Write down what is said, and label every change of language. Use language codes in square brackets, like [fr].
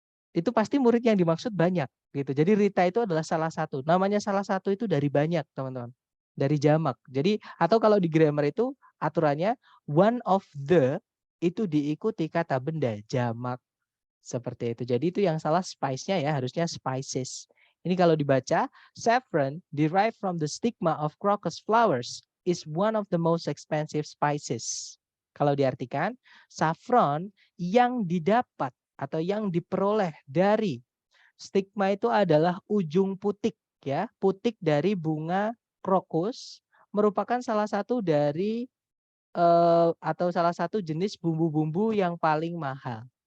[id] Itu pasti murid yang dimaksud banyak gitu. Jadi Rita itu adalah salah satu. Namanya salah satu itu dari banyak, teman-teman. Dari jamak. Jadi atau kalau di grammar itu aturannya one of the itu diikuti kata benda jamak. Seperti itu. Jadi itu yang salah spice-nya ya, harusnya spices. Ini kalau dibaca, [en] saffron derived from the stigma of crocus flowers is one of the most expensive spices. [id] Kalau diartikan, saffron yang didapat atau yang diperoleh dari stigma itu adalah ujung putik ya, putik dari bunga krokus merupakan salah satu dari atau salah satu jenis bumbu-bumbu yang paling mahal.